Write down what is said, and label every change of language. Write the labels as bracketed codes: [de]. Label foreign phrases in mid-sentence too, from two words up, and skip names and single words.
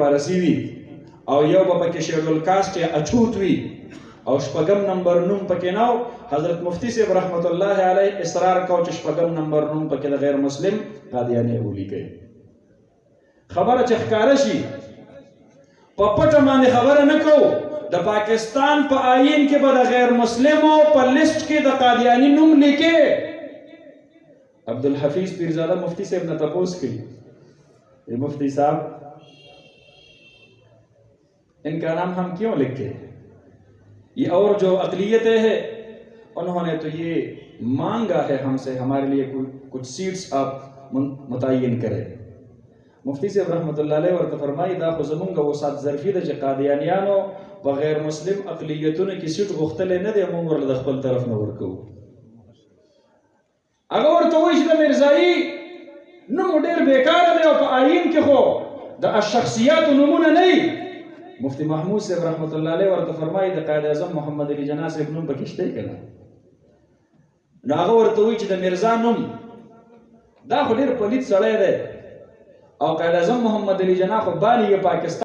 [ps] پارسي وي او یو به پکې شیډول کاسټ یا اچوت وي او شپږم نمبر نوم پکې نو حضرت مفتی صاحب رحمت الله علیه اصرار کو چې شپږم نمبر نوم پکې د غیر مسلم قادیانی ولیکي خبره چې ښکاره شي په پټه باندې خبره نه کوو د پاکستان په آئین کې به د غیر مسلمو په لیست کې د قادیانی نوم [ur] لیکي عبدالحفیظ پیرزاده مفتی صاحب نے تپوس کی مفتی صاحب ان کا نام ہم کیوں لکھے یہ اور جو اقلیتیں ہیں انہوں نے تو یہ مانگا ہے ہم سے ہمارے لیے کچھ سیٹس آپ متعین کریں مفتی صاحب رحمت الله علیه [ps] ورته فرمایي دا خو زمونږ وسات ظرفي ده چې قادیانیانو په غیر مسلم اقلیتونو کې سیټ غوښتلی نه دی موږ ورله د خپل طرف نه ورکوو هغه ورته وایي چې د میرزایي نوم ډېر بیکاره دی او په آئین کې خو د الشخصیاتو نومونه نه وي مفتی محمود صاحب رحمت الله علیه ورته فرمایي د قائد اعظم محمد علي جناح صاحب نوم پکې شته که نه نو هغه ورته وایي چې د میرزا نوم دا خو ډېر پلیت سړی دی او قائد اعظم محمد علي جناح خو بالغ پاکستان